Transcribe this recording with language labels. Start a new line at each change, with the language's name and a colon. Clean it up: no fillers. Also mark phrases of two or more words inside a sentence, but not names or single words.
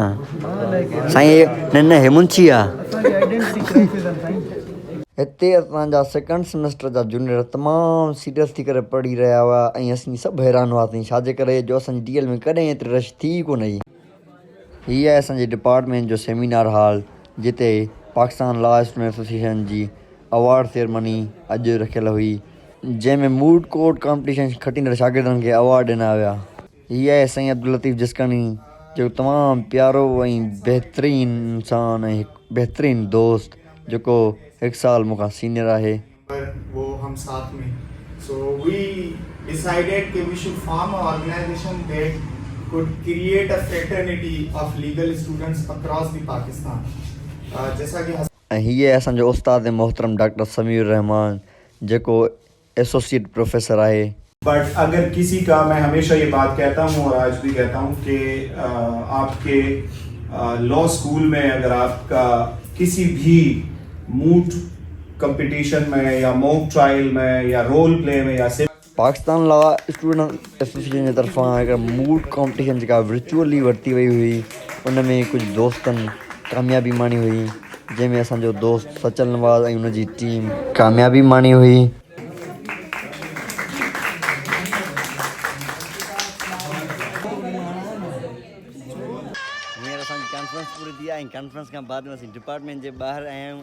Sindhi: साईं न हे मुंशी आहे। हिते असांजा 2nd सेमेस्टर जा जूनियर तमामु सीरियस थी करे पढ़ी रहिया हुआ ऐं असीं सभु हैरान हुआसीं, छाजे करे जो असांजी DL में कॾहिं एतिरी रश थी कोन हुई। हीअ आहे असांजे डिपार्टमेंट जो सेमिनार हॉल, जिते पाकिस्तान लॉ स्टूडेंट एसोसिएशन जी
English: award ceremony
Sindhi: अॼु रखियल हुई, जंहिंमें
English: mood court competition
Sindhi: खटींदड़ शागिर्दनि खे अवार्ड ॾिना विया। हीअ आहे साईं अब्दुल लतीफ़ जिसकानी, जो तमामु प्यारो ऐं बहितरीनु इंसानु ऐं हिकु बहितरीनु दोस्त, जेको 1 साल मूंखां सीनियर आहे।
Hindi: वो हम साथ में,
English: so we decided that we should form an organization that could create a fraternity of legal students across the Pakistan.
Hindi: जैसा कि
Sindhi: ऐं हीअ असांजो उस्ताद मोहतरम डॉक्टर समीर रहमान, जेको एसोसिएट प्रोफेसर आहे।
Hindi: बट अगर किसी का, मैं हमेशा ये बात कहता हूँ और आज भी कहता हूँ कि आपके
English: law school
Hindi: में अगर आपका किसी भी
English: moot competition
Hindi: में या
English: mock trial
Hindi: में या
English: role play
Hindi: में या
Sindhi: पाकिस्तान लॉ स्टूडेंट एसोसिएशन जी तरफ़ां हिकिड़ा
English: moot competition
Sindhi: जेका वर्चुअली वरिती वई हुई, उन में कुझु दोस्तनि कामयाबी माणी हुई, जंहिंमें असांजो दोस्त सचल नवाज़ ऐं उनजी टीम कामयाबी माणी हुई। हींअर असांजी कॉन्फ्रेंस पूरी थी आहे ऐं कॉन्फ्रेंस खां बाद में असीं डिपार्टमेंट जे ॿाहिरि आया आहियूं।